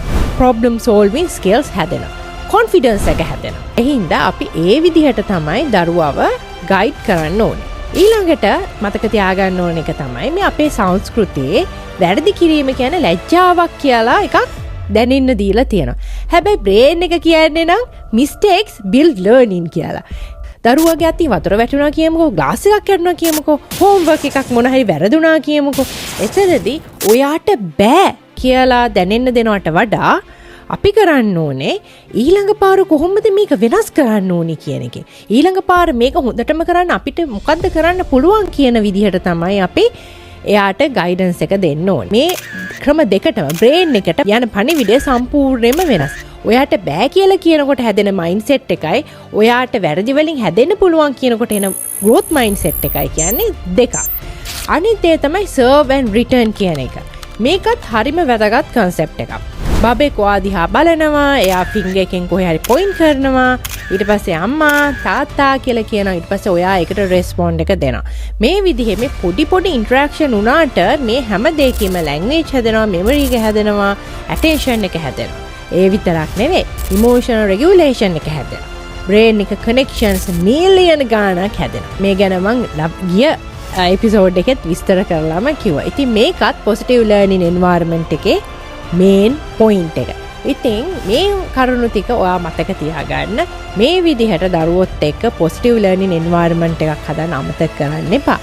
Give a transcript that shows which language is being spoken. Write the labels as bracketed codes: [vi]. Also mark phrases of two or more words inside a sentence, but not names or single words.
[en] problem solving skills [si] හැදෙනවා. කොන්ෆිඩන්ස් එක හැදෙනවා. එහින්දා අපි ඒ විදිහට තමයි දරුවව ගයිඩ් කරන්න ඕනේ. ඊළඟට මතක තියාගන්න ඕන එක තමයි මේ අපේ සංස්කෘතියේ වැරදි කිරීම කියන්නේ ලැජ්ජාවක් කියලා එකක් දැනෙන්න දීලා තියෙනවා. හැබැයි බ්‍රේන් එක කියන්නේ නම් [en] mistakes build learning [si] කියලා. දරුවගේ අතින් වතුර වැටුණා කියමුකෝ, ග්ලාස් එකක් කැඩුණා කියමුකෝ, හෝම්වර්ක් එකක් මොන හරි වැරදුනා කියමුකෝ. එතනදී ඔයාට බෑ කියලා දැනෙන්න දෙනවට වඩා අපි කරන්න ඕනේ ඊළඟ පාර කොහොමද මේක වෙනස් කරන්න ඕනේ කියන එක. ඊළඟ පාර මේක හොඳටම කරන්න අපිට මොකද්ද කරන්න පුළුවන් කියන විදිහට තමයි අපි එයාට ගයිඩන්ස් එක දෙන්න ඕනේ. මේ ක්‍රම දෙකටම බ්‍රේන් එකට යන පණිවිඩය සම්පූර්ණයෙන්ම වෙනස්. ඔයාට බෑ කියලා කියනකොට හැදෙන මයින්ඩ්සෙට් එකයි ඔයාට වැරදි වලින් හැදෙන්න පුළුවන් කියනකොට එන [en] growth mindset [si] එකයි කියන්නේ දෙකක්. අනිත් දේ තමයි [en] serve and return [si] කියන එක. මේකත් හරිම වැදගත් concept එකක්. බබෙක් ඔයා දිහා බලනවා, එයා finger එකෙන් කොහේ හරි point කරනවා, ඊට පස්සේ අම්මා තාත්තා කියලා කියනවා, ඊට පස්සේ ඔයා ඒකට respond එක දෙනවා. මේ විදිහේ මේ පොඩි interaction උනාට මේ හැම දෙයකම language හැදෙනවා, memory එක හැදෙනවා, attention එක හැදෙනවා. ඒ විතරක් නෙවෙයි, [en] emotional regulation [si] එක හැදෙනවා. brain එක [en] connections million [si] ගාණක් හැදෙනවා. මේ ගැන මං ගිය එපිසෝඩ් එකෙත් විස්තර කරලාම කිව්වා. ඉතින් මේකත් [en] positive learning environment [si] එකේ main point එක. ඉතින් මේ කරුණු ටික ඔයා මතක තියාගන්න. මේ විදිහට දරුවොත් එක්ක [en] positive learning environment [si] එකක් හදන්න අමතක කරන්න එපා.